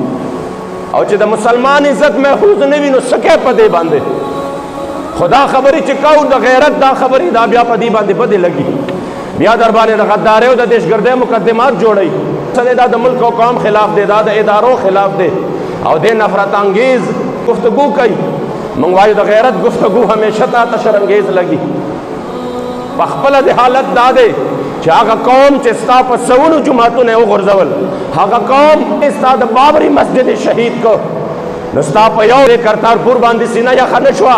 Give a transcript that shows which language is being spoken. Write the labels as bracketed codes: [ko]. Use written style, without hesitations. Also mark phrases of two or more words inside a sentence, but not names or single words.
[ps] او چې د مسلمان عزت محفوظ نه وي نو څه کوي په دې باندې. خدا خبرې چې کوو د غیرت دا خبرې دا بیا په دې باندې بدې لګي، بیا در باندې د غدارۍ او د دهشتګردۍ مقدمات جوړوي. دا د ملک او قوم خلاف دی، دا د ادارو خلاف دی او د نفرت انگیز گفتگو کوي. موږ وایو د غیرت گفتگو همیشه تا شرمګیز لګي. په خپله د حالت دا دی چې هغه قوم چې ستا په سونو جوماتونه یې وغورځول، هغه قوم ستا د بابري مسجد شهید کو، نو ستا په یو کرتارپور باندې سینه یخه نه شوه.